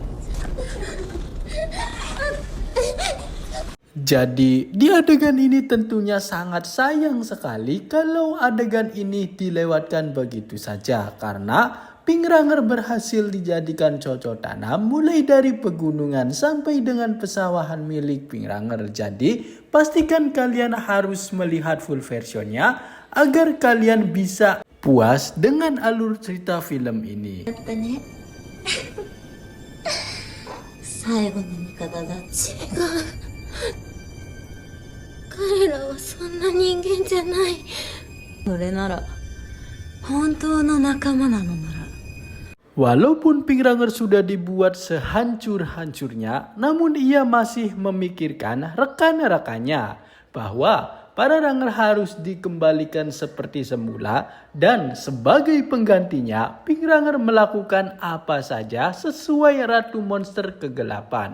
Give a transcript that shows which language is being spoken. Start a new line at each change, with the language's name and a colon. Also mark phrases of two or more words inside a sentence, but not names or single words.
Indonesian: Jadi di adegan ini tentunya sangat sayang sekali kalau adegan ini dilewatkan begitu saja karena Pink Ranger berhasil dijadikan cocok tanam mulai dari pegunungan sampai dengan pesawahan milik Pink Ranger. Jadi pastikan kalian harus melihat
English: full versionnya
Indonesian: agar kalian bisa puas dengan alur cerita film ini.
Japanese: 最後の味方だ。彼らはそんな人間じゃない。それなら本当の仲間なのなら。
Indonesian: Walaupun Pink Ranger sudah dibuat sehancur-hancurnya, namun ia masih memikirkan rekan-rekannya bahwa para Ranger harus dikembalikan seperti semula dan sebagai penggantinya Pink Ranger melakukan apa saja sesuai Ratu Monster Kegelapan.